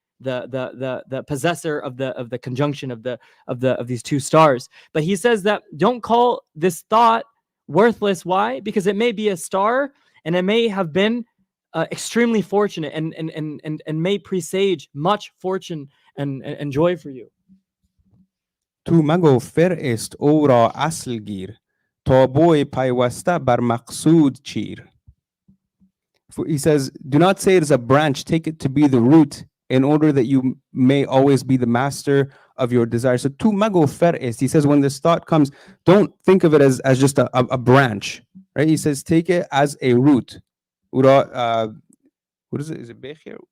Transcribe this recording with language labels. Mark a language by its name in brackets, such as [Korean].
[English] The possessor of the conjunction of these two stars. But he says that don't call this thought worthless. Why? Because it may be a star, and it may have been extremely fortunate and may presage much fortune and joy for you. [Persian] تو مگو فرست او را اصل گیر تا بوی پیوسته بر مقصود چیر. [English] He says, do not say it is a branch, take it to be the root in order that you may always be the master of your desire. So [Persian] tu mago fer'ist, [English] he says, when this thought comes, don't think of it as just a branch, right? He says, take it as a root. What is it? Is it Bekh here?